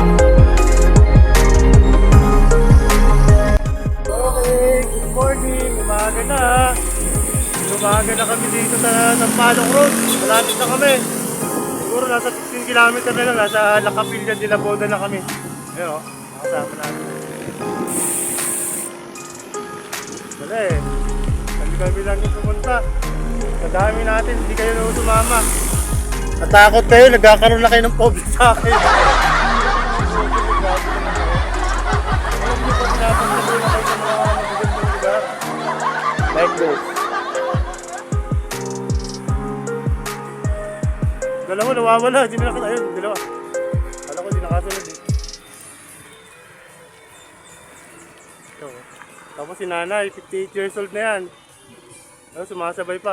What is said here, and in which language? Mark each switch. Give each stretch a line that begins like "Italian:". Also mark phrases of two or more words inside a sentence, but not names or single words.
Filipino: Okay,
English: good morning,
Filipino: mga Umaga na ha. Umaga na kami dito sa Sampaloc Road. Malapit na kami. Siguro nasa 16 kilometer na lang. Nasa Lacapilla de la Boda na kami. Ayun o, nakasama natin. Wala eh. Kami lang yung pumunta. Sa dami natin, hindi kayo na sumama. Natakot kayo, nagkakaroon na kayo ng phobia sa akin.
English: Like this.
Filipino: Dalawa nawawala, hindi na nakita. Ayun, dalawa. Kala ko hindi nakasunod eh. Ito. Tapos si nanay, 58 years old na yan. Ayun, sumasabay pa.